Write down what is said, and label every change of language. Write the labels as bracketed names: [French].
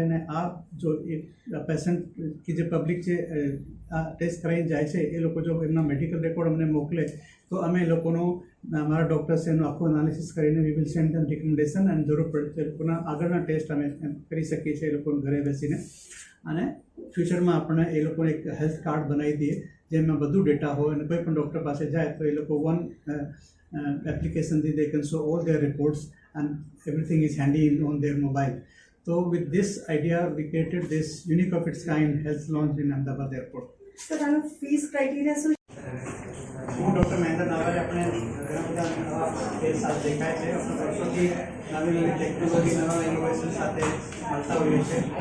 [Gujarati] અને આ જો એ પેશન્ટ કે જે પબ્લિક જે આ ટેસ્ટ કરાવીને જાય છે એ લોકો જો એમના મેડિકલ રેકોર્ડ અમને મોકલે તો અમે એ લોકોનો અમારા ડૉક્ટર્સે એનું આખું એનાલિસિસ કરીને [English] we will send them recommendation, [Gujarati] અને જરૂર પડે એ લોકોના આગળના ટેસ્ટ અમે કરી શકીએ છીએ એ લોકોને ઘરે બેસીને. અને ફ્યુચરમાં આપણે એ લોકોને એક હેલ્થ કાર્ડ બનાવી દઈએ જેમાં બધું ડેટા હોય, અને કોઈ પણ ડૉક્ટર પાસે જાય તો એ લોકો one એપ્લિકેશનથી [English] They can show all their reports and everything is handy on their mobile. So with this idea we created this unique of its kind health launch in Ahmedabad Airport. So the fees criteria શું? [Gujarati] હું doctor Mahendra નાગવારિયા આપણે ઘણા બધા નવા case સાથે દેખાય છે. આપણે વર્ષોથી નવી નવી ટેકનોલોજી, નવા ઇનોવેશન સાથે મળતા હોઈએ છીએ.